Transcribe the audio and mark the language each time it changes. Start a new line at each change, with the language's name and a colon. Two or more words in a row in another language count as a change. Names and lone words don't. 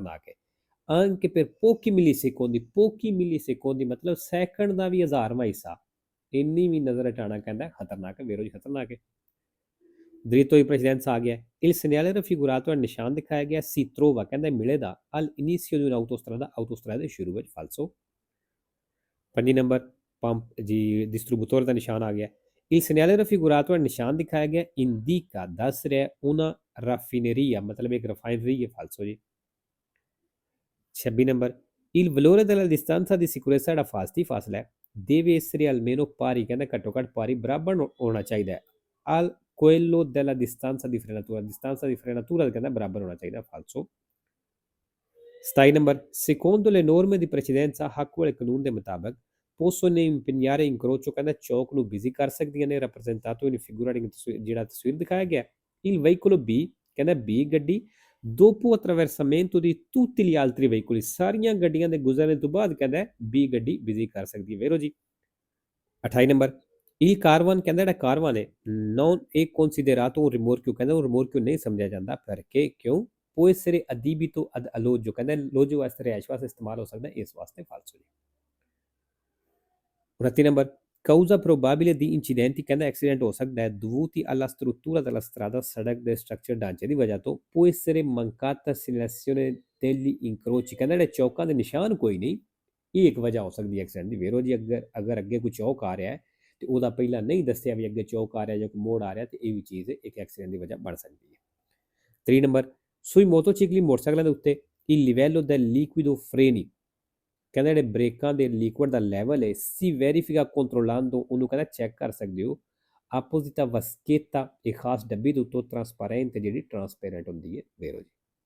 Punjabi: ਹੈ
Italian: anche per pochi millisecondi
Punjabi: ਮਤਲਬ ਸੈਕਿੰਡ ਦਾ ਵੀ ਹਜ਼ਾਰਵਾਂ ਹਿੱਸਾ ਇੰਨੀ ਵੀ ਨਜ਼ਰ ਹਟਾਉਣਾ ਕਹਿੰਦਾ ਖਤਰਨਾਕ ਹੈ ਵੇਰੋ ਜੀ ਖਤਰਨਾਕ ਹੈ
Italian: dritto di precedenza
Punjabi: ਆ ਗਿਆ
Italian: il segnale raffigurato è
Punjabi: ਨਿਸ਼ਾਨ ਦਿਖਾਇਆ ਗਿਆ
Italian: si trova
Punjabi: ਕਹਿੰਦਾ ਮਿਲੇਗਾ
Italian: al inizio di un'autostrada
Punjabi: ਦੇ ਸ਼ੁਰੂ ਵਿੱਚ ਫਾਲਸੋ 5 ਨੰਬਰ ਪੰਪ ਜੀ ਡਿਸਟ੍ਰੀਬਿਊਟਰ ਦਾ ਨਿਸ਼ਾਨ ਆ ਗਿਆ
Italian: il segnale raffigurato è
Punjabi: ਨਿਸ਼ਾਨ ਦਿਖਾਇਆ ਗਿਆ indica ਦੱਸ ਰਿਹਾ
Italian: una raffineria
Punjabi: ਮਤਲਬ ਇੱਕ ਰਿਫਾਈਨਰੀ ਹੈ ਫਾਲਸੋ ਜੀ
Italian: 26 ਨੰਬਰ il valore della distanza di sicurezza
Punjabi: ਜਿਹੜਾ ਫਾਸਲਾ ਹੈ
Italian: deve essere almeno pari
Punjabi: ਕਹਿੰਦਾ ਘੱਟੋ ਘੱਟ ਪਾਰੀ ਬਰਾਬਰ ਹੋਣਾ ਚਾਹੀਦਾ ਹੈ
Italian: al quello della distanza di frenatura
Punjabi: ਕਹਿੰਦਾ ਬਰਾਬਰ ਹੋਣਾ ਚਾਹੀਦਾ ਫਾਲਸੋ 27 ਨੰਬਰ
Italian: secondo le norme di precedenza
Punjabi: ਹੱਕ ਵਾਲੇ ਕਾਨੂੰਨ ਦੇ ਮੁਤਾਬਕ
Italian: possono impegnare incrocio
Punjabi: ਕਹਿੰਦਾ ਚੌਕ ਨੂੰ ਬਿਜ਼ੀ ਕਰ ਸਕਦੀਆਂ ਨੇ
Italian: rappresentato in figura
Punjabi: ਜਿਹੜਾ ਤਸਵੀਰ ਦਿਖਾਇਆ ਗਿਆ
Italian: il veicolo B
Punjabi: ਕਹਿੰਦਾ B ਗੱਡੀ
Italian: dopo attraversamento di tutti gli altri veicoli
Punjabi: ਸਾਰੀਆਂ ਗੱਡੀਆਂ ਦੇ ਗੁਜ਼ਰਨੇ ਤੋਂ ਬਾਅਦ ਕਹਿੰਦਾ B ਗੱਡੀ ਬਿਜ਼ੀ ਕਰ ਸਕਦੀ ਹੈ ਵੇਰੋ ਜੀ 28 ਨੰਬਰ
Italian: il carvan
Punjabi: ਕਹਿੰਦਾ ਜਿਹੜਾ ਕਾਰਵਾਨ ਹੈ
Italian: non è considerato un rimorchio
Punjabi: ਕਹਿੰਦਾ ਉਹ rimorchio ਨਹੀਂ ਸਮਝਿਆ ਜਾਂਦਾ perché ਕਿਉਂ
Italian: può essere adibito ad alloggio
Punjabi: ਕਹਿੰਦਾ ਲੋਜੋ ਵਾਸਤੇ ਰਿਹਾਇਸ਼ ਵਾਸਤੇ ਇਸਤੇਮਾਲ ਹੋ ਸਕਦਾ ਇਸ ਵਾਸਤੇ ਫਾਲਸੋ ਜੀ
Italian: 29 ਨੰਬਰ causa probabile di incidenti
Punjabi: ਕਹਿੰਦਾ ਐਕਸੀਡੈਂਟ ਹੋ ਸਕਦਾ ਹੈ
Italian: dovuti alla struttura della strada
Punjabi: ਸੜਕ ਦੇ ਸਟਰਕਚਰ ਢਾਂਚੇ ਦੀ ਵਜ੍ਹਾ ਤੋਂ
Italian: può essere mancata segnalazione degli incroci ਕਹਿੰਦਾ
Punjabi: ਜਿਹੜੇ ਚੌਕਾਂ ਦੇ ਨਿਸ਼ਾਨ ਕੋਈ ਨਹੀਂ ਇਹ ਇੱਕ ਵਜ੍ਹਾ ਹੋ ਸਕਦੀ ਹੈ ਐਕਸੀਡੈਂਟ ਦੀ ਵੇਰੋ ਜੀ ਅਗਰ ਅੱਗੇ ਕੋਈ ਚੌਕ ਆ ਰਿਹਾ ਹੈ ਤੇ ਉਹਦਾ ਪਹਿਲਾਂ ਨਹੀਂ ਦੱਸਿਆ ਵੀ ਅੱਗੇ ਚੌਕ ਆ ਰਿਹਾ ਜਾਂ ਕੋਈ ਮੋੜ ਆ ਰਿਹਾ ਤੇ ਇਹ ਵੀ ਚੀਜ਼ ਇੱਕ ਐਕਸੀਡੈਂਟ ਦੀ ਵਜ੍ਹਾ ਬਣ ਸਕਦੀ ਹੈ 3 ਨੰਬਰ
Italian: sui motocicli
Punjabi: ਮੋਟਰਸਾਈਕਲਾਂ ਦੇ ਉੱਤੇ
Italian: il livello del liquido freni
Punjabi: ਕਹਿੰਦਾ ਜਿਹੜੇ ਬ੍ਰੇਕਾਂ ਦੇ ਲਿਕੁਇਡ ਦਾ ਲੈਵਲ ਹੈ
Italian: si verifica controllando
Punjabi: ਉਹਨੂੰ ਕਹਿੰਦਾ ਚੈੱਕ ਕਰ ਸਕਦੇ ਹੋ
Italian: apposita vaschetta
Punjabi: ਇਹ ਖਾਸ ਡੱਬੀ ਦੇ ਉੱਤੋਂ ਟਰਾਂਸਪੈਰੈਂਟ ਜਿਹੜੀ ਟਰਾਂਸਪੇਰੈਂਟ ਹੁੰਦੀ ਹੈ ਵੇਰੋ ਜੀ